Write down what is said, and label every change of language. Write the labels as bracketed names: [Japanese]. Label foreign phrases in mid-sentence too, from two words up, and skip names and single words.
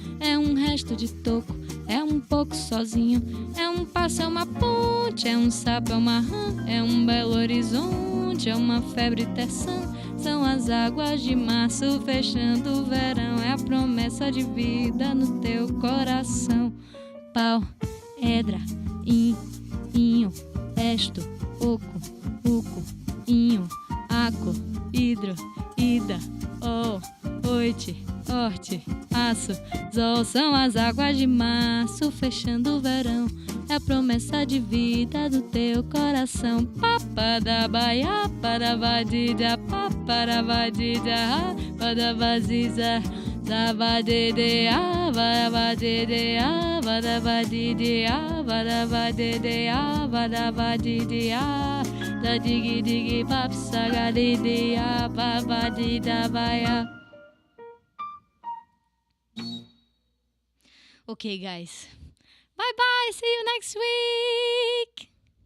[Portuguese] É um resto de toco, é um pouco sozinho. É um passo, é uma ponte, é um sapo, é uma rã, é um belo horizonte, é uma febre terçã. São as águas de março fechando o verão, é a promessa de vida no teu coração. Pau, edra, inho, esto, oco, uco, inho, aco, hidro, ida, oite, orte, aço, zol. São as águas de março fechando o verão, é a promessa de vida do teu coração. Papa da baia, para vadida, para vadida, para vaziza, zabadede, para vadede, para vadide, para vadede, para vadide, da digi digi pap sagadide, para vadida baia. [English] Okay, guys. Bye bye. See you next week.